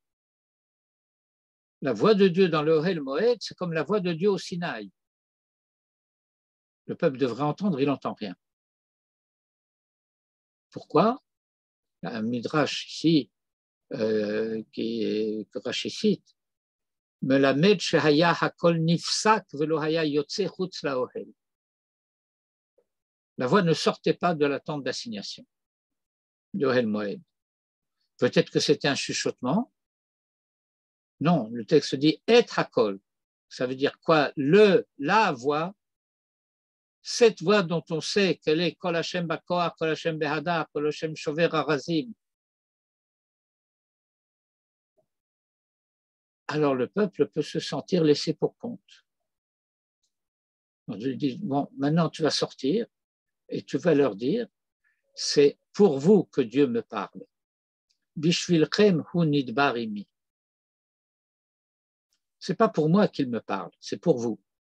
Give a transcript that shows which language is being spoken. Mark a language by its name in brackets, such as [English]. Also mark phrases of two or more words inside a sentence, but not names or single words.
[French] La voix de Dieu dans le Ohel Moed, c'est comme la voix de Dieu au Sinaï. Le peuple devrait entendre, il n'entend rien. Pourquoi? Il y a un midrash ici que Rashi cite. [Hebrew] מלמד שהיה הקול נפסק ולא היה יוצא חוץ לאהל. [French] La voix ne sortait pas de la tente d'assignation de Ohel Moed. Peut-être que c'était un chuchotement. Non, le texte dit [Hebrew] את הקול. [French] Ça veut dire quoi? La voix, cette voix dont on sait qu'elle est [Hebrew] קול השם בכח, קול השם בהדר, קול השם שובר ארזים. [French] Alors le peuple peut se sentir laissé pour compte. Donc, je lui dis, bon, maintenant tu vas sortir et tu vas leur dire, c'est pour vous que Dieu me parle. [Hebrew] בשבילכם הוא נדבר עמי. [French] C'est pas pour moi qu'il me parle, c'est pour vous.